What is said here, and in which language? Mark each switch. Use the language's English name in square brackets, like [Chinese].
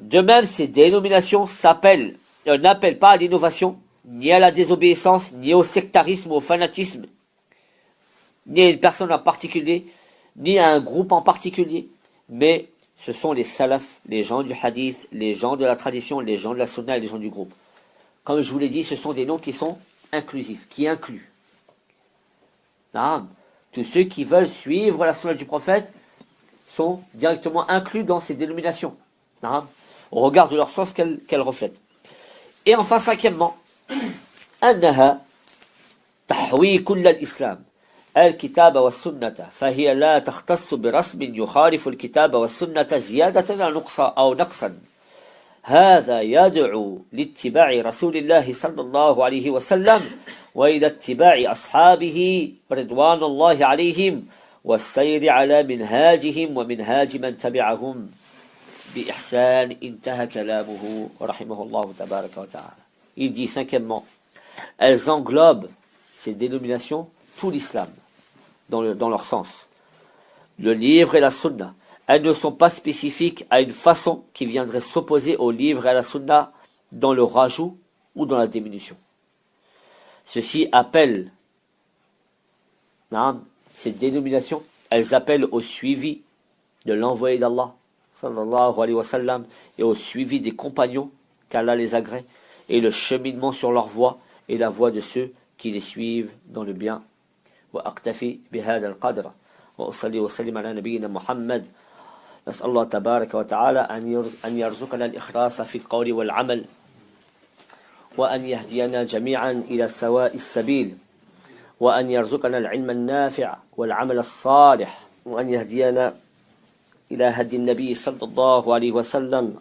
[French] De même, ces dénominations n'appellent pas à l'innovation, ni à la désobéissance, ni au sectarisme ou au fanatisme, ni à une personne en particulier, ni à un groupe en particulier, mais ce sont les salafs, les gens du hadith, les gens de la tradition, les gens de la sunna et les gens du groupe. Comme je vous l'ai dit, ce sont des noms qui sont inclusifs, qui incluent. Tous ceux qui veulent suivre la sunna du prophète sont directement inclus dans ces dénominations, au regard de leur sens qu'elles reflètent. Et enfin, cinquièmement, [Arabic] أنها تحوي كل الإسلام الكتاب والسنة فهي لا تختص برسم يخالف الكتاب والسنة زيادة أو نقصا. هذا يدعو لاتباع رسول الله صلى الله عليه وسلم وإلى اتباع أصحابه رضوان الله عليهم والسير على منهاجهم ومنهاج من تبعهم بإحسان. انتهى كلامه رحمه الله تبارك وتعالى. [French] Il dit cinquièmement, elles englobent, ces dénominations, tout l'islam, dans leur sens. Le livre et la sunna. Elles ne sont pas spécifiques à une façon qui viendrait s'opposer au livre et à la sunna dans le rajout ou dans la diminution. Ceci appelle, ces dénominations, elles appellent au suivi de l'envoyé d'Allah, sallallahu alayhi wa sallam, et au suivi des compagnons, qu'Allah les agrée, et le cheminement sur leur voie, et la voie de ceux qui les suivent dans le bien. [Arabic] وأكتفي بهذا القدر وأصلي وسلم على نبينا محمد. نسأل الله تبارك وتعالى أن يرزقنا الإخلاص في القول والعمل، وأن يهدينا جميعا إلى سواء السبيل، وأن يرزقنا العلم النافع والعمل الصالح، وأن يهدينا إلى هدي النبي صلى الله عليه وسلم.